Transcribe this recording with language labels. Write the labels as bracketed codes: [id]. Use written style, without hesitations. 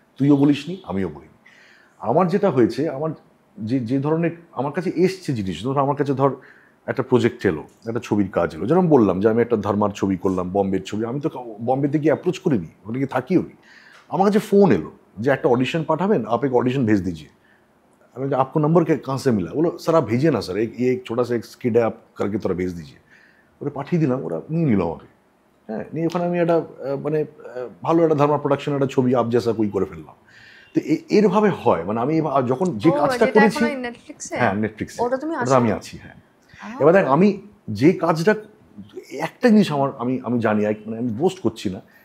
[bn] তুইও বলিসনি, আমিও বলিনি। আমার যেটা হয়েছে, আমার যে ধরনের আমার কাছে এসছে জিনিস, ধর আমার কাছে ধর একটা প্রজেক্ট এলো, একটা ছবির কাজ এলো, যেরকম বললাম যে আমি একটা ধর্মার ছবি করলাম, বম্বের ছবি, আমি তো বম্বেতে গিয়ে অ্যাপ্রোচ করিনি, ওখানে গিয়ে থাকিও নি। আমার কাছে ফোন এলো যে একটা অডিশন পাঠাবেন, [hi] आप एक ऑडिशन भेज दीजिए। আমি आपको नंबर कहाँ से मिला? बोलो सर आप भेजिए ना सर, एक छोटा सा एक स्किड है, आप करके थोड़ा भेज दीजिए। [bn] ওরা পাঠিয়ে দিলাম, ওরা নিয়ে নিল আমাকে। হ্যাঁ, নিয়ে ওখানে আমি একটা মানে ভালো একটা ধর্মা প্রোডাকশন, একটা ছবি [hi] আপ জেসা কই [bn] করে ফেললাম। তো এরভাবে হয়, মানে আমি যখন যে কাজটা করেছি, হ্যাঁ নেটফ্লিক্সে আমি আছি, হ্যাঁ। এবার দেখ আমি যে কাজটা, একটা জিনিস আমার আমি জানি, মানে আমি বোস্ট করছি না,